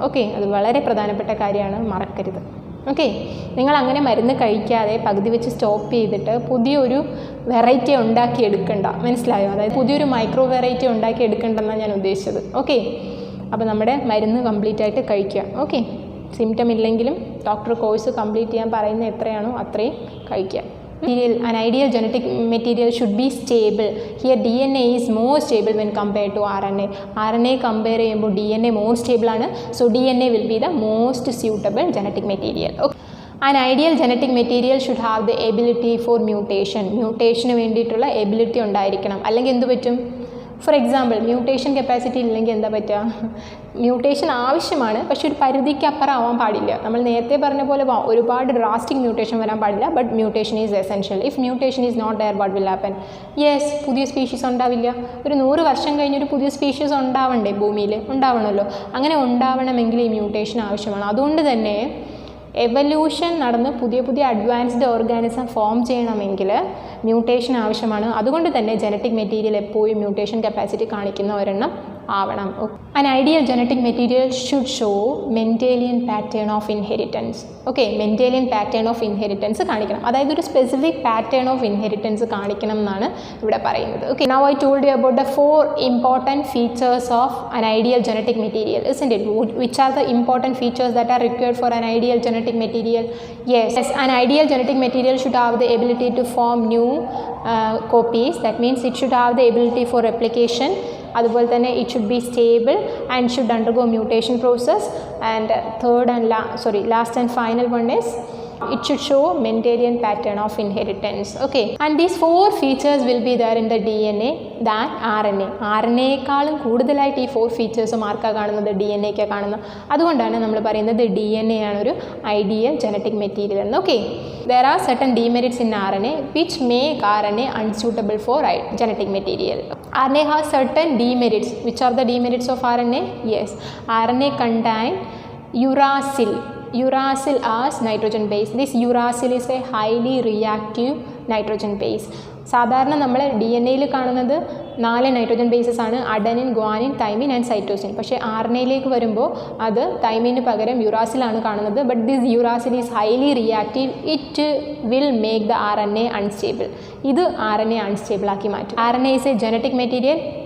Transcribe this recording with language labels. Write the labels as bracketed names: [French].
[Malayalam] Okay, അത് വളരെ പ്രധാനപ്പെട്ട കാര്യമാണ്, മറക്കരുത്. ഓക്കെ, നിങ്ങൾ അങ്ങനെ മരുന്ന് കഴിക്കാതെ പകുതി വെച്ച് സ്റ്റോപ്പ് ചെയ്തിട്ട് പുതിയൊരു വെറൈറ്റി ഉണ്ടാക്കിയെടുക്കണ്ട. മനസ്സിലായോ? അതായത് പുതിയൊരു മൈക്രോ വെറൈറ്റി ഉണ്ടാക്കിയെടുക്കണ്ടെന്നാണ് ഞാൻ ഉദ്ദേശിച്ചത്. ഓക്കെ, അപ്പോൾ നമ്മുടെ മരുന്ന് കംപ്ലീറ്റ് ആയിട്ട് കഴിക്കുക. ഓക്കെ, സിംറ്റം ഇല്ലെങ്കിലും ഡോക്ടർ കോഴ്സ് കംപ്ലീറ്റ് ചെയ്യാൻ പറയുന്ന എത്രയാണോ അത്രയും കഴിക്കുക. [English] An ideal genetic material should be stable. Here DNA is more stable when compared to RNA. [Malayalam] RNA compare ചെയ്യുമ്പോൾ DNA more stable ആണ്. [English] So DNA will be the most suitable genetic material. Okay. An ideal genetic material should have the ability for mutation. [Malayalam] മ്യൂട്ടേഷന് വേണ്ടിയിട്ടുള്ള ability ഉണ്ടായിരിക്കണം. അല്ലെങ്കിൽ എന്ത് പറ്റും? For example, mutation capacity ഇല്ലെങ്കിൽ എന്താ പറ്റുക? മ്യൂട്ടേഷൻ ആവശ്യമാണ്, പക്ഷെ ഒരു പരിധിക്ക് അപ്പുറം ആവാൻ പാടില്ല. നമ്മൾ നേരത്തെ പറഞ്ഞ പോലെ ഒരുപാട് ഡ്രാസ്റ്റിക് മ്യൂട്ടേഷൻ വരാൻ പാടില്ല. [English] But mutation is essential. If mutation is not there, what will happen? Yes, [Malayalam] പുതിയ സ്പീഷീസ് ഉണ്ടാവില്ല. ഒരു 100 വർഷം കഴിഞ്ഞൊരു പുതിയ സ്പീഷീസ് ഉണ്ടാവണ്ടേ ഭൂമിയിൽ? ഉണ്ടാവണമല്ലോ. അങ്ങനെ ഉണ്ടാവണമെങ്കിൽ ഈ മ്യൂട്ടേഷൻ ആവശ്യമാണ്. അതുകൊണ്ട് തന്നെ എവല്യൂഷൻ നടന്ന് പുതിയ അഡ്വാൻസ്ഡ് ഓർഗാനിസം ഫോം ചെയ്യണമെങ്കിൽ മ്യൂട്ടേഷൻ ആവശ്യമാണ്. അതുകൊണ്ട് തന്നെ ജനറ്റിക് മെറ്റീരിയൽ എപ്പോഴും മ്യൂട്ടേഷൻ കപ്പാസിറ്റി കാണിക്കുന്ന ഒരെണ്ണം ആവണം. [English] An ideal genetic material should show Mendelian pattern of inheritance. [Malayalam] Okay, Mendelian pattern of inheritance കാണിക്കണം. അതായത് ഒരു സ്പെസിഫിക് പാറ്റേൺ ഓഫ് ഇൻഹെറിറ്റൻസ് കാണിക്കണം എന്നാണ് ഇവിടെ പറയുന്നത്. [English] Okay, now I told you about the 4 important features of an ideal genetic material, isn't it? Which are the important features that are required for an ideal genetic material? Yes, an ideal genetic material should have the ability to form new copies. That means it should have the ability for replication. [Malayalam] അതുപോലെ തന്നെ [English] It should be stable and should undergo mutation process. And last and final one is it should show Mendelian pattern of inheritance. Okay, and these 4 features will be there in the DNA than RNA. [Malayalam] RNA-യേക്കാളും കൂടുതലായിട്ട് ഈ 4 ഫീച്ചേഴ്സും ആർക്കാണ് കാണുന്നത്? DNA-ക്ക് കാണുന്നത്. അതുകൊണ്ടാണ് നമ്മൾ പറയുന്നത് DNA ആണ് ഒരു ഐഡിയൽ ജനറ്റിക് മെറ്റീരിയൽ എന്ന്. [English] Okay, there are certain demerits in RNA which make RNA unsuitable for genetic material. RNA has certain demerits. Which are the demerits of RNA? Yes, RNA contain uracil. uracil as nitrogen base. This uracil is a highly reactive nitrogen base. [Malayalam] സാധാരണ നമ്മൾ D N എയിൽ കാണുന്നത് 4 nitrogen bases ആണ്, adenine, guanine, thymine and cytosine. പക്ഷേ R N എയിലേക്ക് വരുമ്പോൾ അത് തൈമിന് പകരം യുറാസിലാണ് കാണുന്നത്. [English] But this uracil is highly reactive. It will make the R N A unstable. [Malayalam] ഇത് [English] R N A unstable ആക്കി മാറ്റും. R N A is a genetic material.